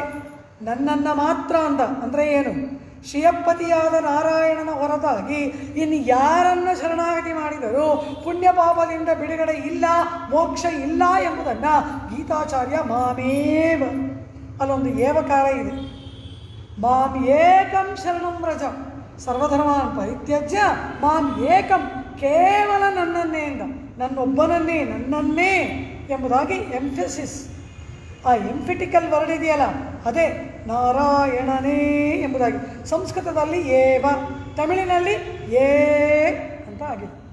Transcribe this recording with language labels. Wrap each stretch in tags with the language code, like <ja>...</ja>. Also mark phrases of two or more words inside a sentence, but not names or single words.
<kn>ನನ್ನನ್ನು ಮಾತ್ರ ಅಂದರೆ ಏನು? ಶ್ರೀಯಪ್ಪತಿಯಾದ ನಾರಾಯಣನ ಹೊರತಾಗಿ ಇನ್ನು ಯಾರನ್ನು ಶರಣಾಗತಿ ಮಾಡಿದರೂ ಪುಣ್ಯ ಪಾಪದಿಂದ ಬಿಡುಗಡೆ ಇಲ್ಲ, ಮೋಕ್ಷ ಇಲ್ಲ ಎಂಬುದನ್ನು ಗೀತಾಚಾರ್ಯ ಮಾಮೇವ ಅಲ್ಲೊಂದು ಏವಕಾರ ಇದೆ.</kn> <sa>ಮಾಂ ಏಕಂ ಶರಣಂ ವ್ರಜ ಸರ್ವಧರ್ಮಾನ್ ಪರಿತ್ಯಜ್ಯ ಮಾಂ ಏಕಂ,</sa> <kn>ಕೇವಲ ನನ್ನನ್ನೇ ಎಂದ, ನನ್ನೊಬ್ಬನನ್ನೇ, ನನ್ನನ್ನೇ ಎಂಬುದಾಗಿ ಎಂಫೆಸಿಸ್. ಆ</kn> <en>emphatical word</en> <kn>ಇದೆಯಲ್ಲ ಅದೇ ನಾರಾಯಣನೇ ಎಂಬುದಾಗಿ. ಸಂಸ್ಕೃತದಲ್ಲಿ ಏವ, ತಮಿಳಿನಲ್ಲಿ ಏ ಅಂತ ಆಗಿದೆ.</kn>